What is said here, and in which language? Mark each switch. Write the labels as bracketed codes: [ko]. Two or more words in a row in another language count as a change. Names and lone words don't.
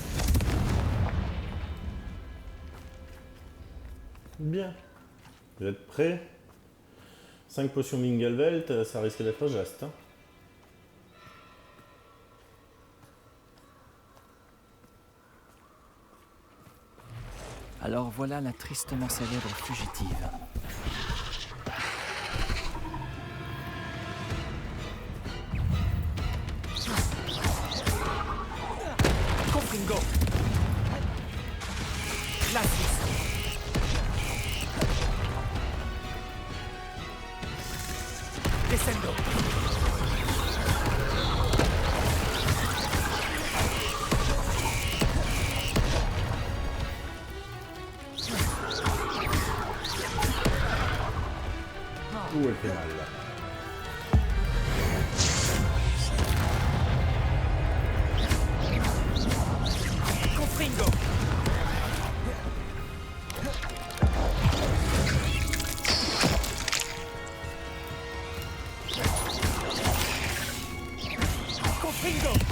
[fr] Bien. Vous êtes prêts? 5 potions Mingelvelt, ça risque d'être juste. Hein. Alors voilà la tristement célèbre fugitive. Confringo. Glacius. Descendo. Ouh, elle fait mal là. Confringo. Confringo.